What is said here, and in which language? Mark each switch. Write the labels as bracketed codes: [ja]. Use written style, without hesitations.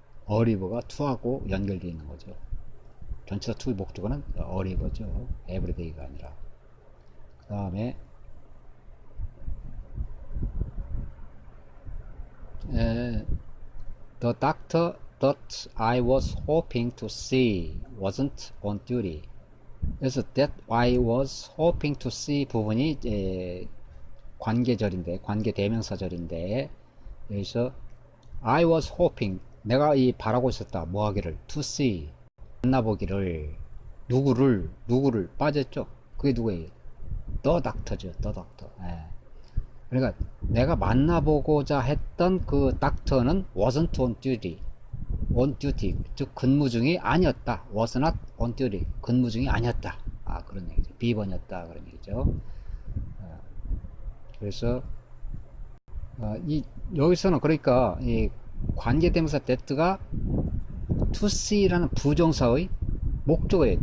[ko] a river가 to하고 연결되어 있는 거죠. 전체다 to의 목적어는 a river죠. everyday가 아니라. 그 다음에 [en] The doctor that I was hoping to see wasn't on duty. [ko] 그래서 [en] that I was hoping to see [ko] 부분이 관계절인데, 관계 대명사절인데, 여기서 I was hoping, 내가 바라고 있었다. 뭐 하기를? [en] To see, 만나보기를. [ko] 누구를 빠졌죠? 그게 누구예요? The doctor죠. The doctor. 그러니까 내가 만나보고자 했던 그 닥터는 [en] wasn't on duty, [ko] 즉 근무 중이 아니었다. [en] was not on duty, [ko] 근무 중이 아니었다. 그런 얘기죠. 비번이었다 그런 얘기죠. 그래서 여기서는 그러니까 이 관계대명사 that가 to see라는 부정사의 목적어예요.